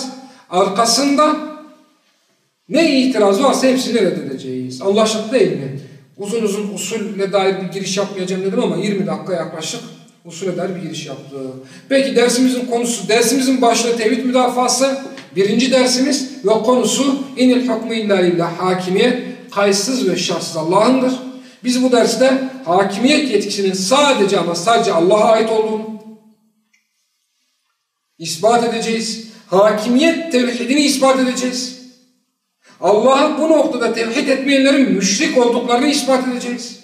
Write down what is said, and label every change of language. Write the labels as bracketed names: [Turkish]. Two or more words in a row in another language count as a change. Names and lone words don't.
[Turkish] Arkasından ne itiraz varsa hepsini reddedeceğiz. Anlaşıldı değil mi? Uzun uzun usulle dair bir giriş yapmayacağım dedim ama 20 dakika yaklaşık usule dair bir giriş yaptı. Peki dersimizin konusu, dersimizin başlığı tevhid müdafası. Birinci dersimiz ve konusu [Arabic] إن الحكم إلا لله, [Turkish] hakimiyet kayıtsız ve şartsız Allah'ındır. Biz bu derste hakimiyet yetkisinin sadece ama sadece Allah'a ait olduğunu ispat edeceğiz. Hakimiyet tevhidini ispat edeceğiz. Allah'a bu noktada tevhid etmeyenlerin müşrik olduklarını ispat edeceğiz.